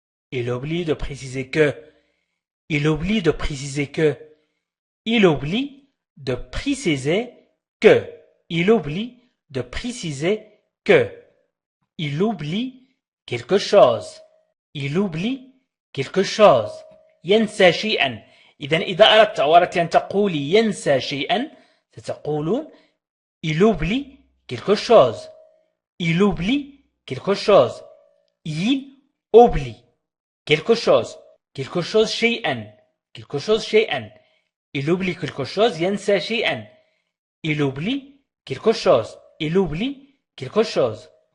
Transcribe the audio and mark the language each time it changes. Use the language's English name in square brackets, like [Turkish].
[French] Il oublie de préciser que. Il oublie de préciser que. Il oublie de préciser que. Il oublie de préciser que. Il oublie quelque chose. Il oublie quelque chose. [Arabic] ينسى شيئا. إذا أردت أو أردت أن تقولي ينسى شيئا ستقولون [French] il oublie quelque chose. Il oublie quelque chose. Il oublie quelque chose. quelque chose شيئا. quelque chose شيئا. Il oublie quelque chose. [Arabic] ينسى شيئا. [French] Il oublie quelque chose. Il oublie quelque chose.